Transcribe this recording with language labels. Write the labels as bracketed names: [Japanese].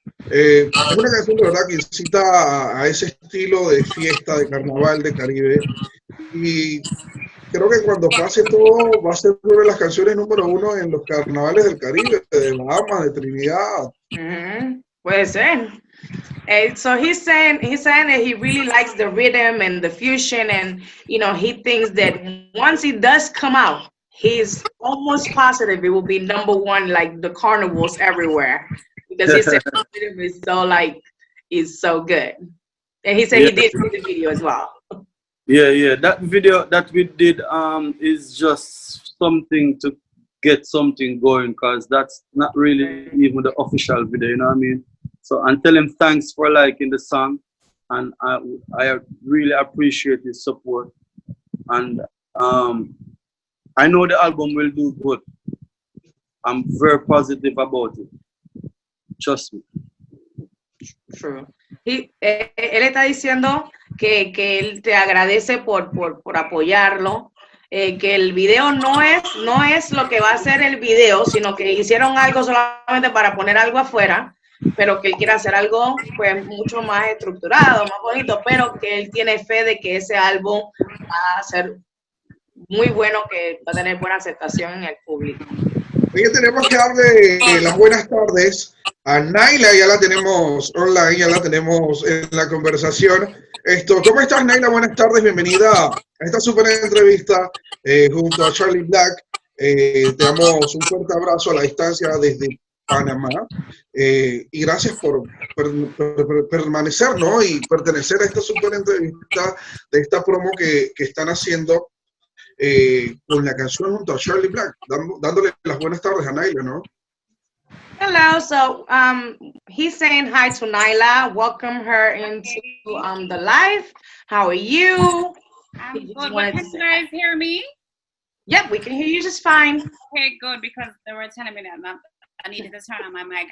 [Spanish] Es una canción de verdad que incita a ese estilo de fiesta, de carnaval, de Caribe. Y creo que cuando pase todo, va a ser una de las canciones número 1 en los carnavales del Caribe, de Bahamas, de Trinidad. Puede ser. [English] So he's saying that he really likes the rhythm and the fusion, and he thinks that once it does come out, he's almost positive it will be #1 like the carnivals everywhere, because he said the rhythm is so good, and he said he did see the video as well. Yeah, that video that we did is just something to get something going, because that's not really even the official video, you know what I mean? So, and tell him thanks for liking the song, and I really appreciate his support, and I know the album will do good. I'm very positive about it. Trust me. True. [Spanish] Él está diciendo que él te agradece por apoyarlo, que el video no es lo que va a ser el video, sino que hicieron algo solamente para poner algo afuera, pero que él quiere hacer algo pues mucho más estructurado, más bonito, pero que él tiene fe de que ese álbum va a ser muy bueno, que va a tener buena aceptación en el público. Hoy tenemos que darle las buenas tardes a NYLA, ya la tenemos online, ya la tenemos en la conversación. ¿Cómo estás, NYLA? Buenas tardes, bienvenida a esta super entrevista junto a Charly Black. Te damos un fuerte abrazo a la distancia desde Panamá, y gracias por permanecer, ¿no? Y pertenecer a esta super entrevista de esta promo que están haciendo con la canción junto a Charly Black, dándole las buenas tardes a NYLA, ¿no? [English] Hello, so he's saying hi to NYLA, welcome her into the live. How are you? I'm good. Can you guys hear me? Yep, we can hear you just fine. Okay, good, because they were telling me that I needed to turn on my mic.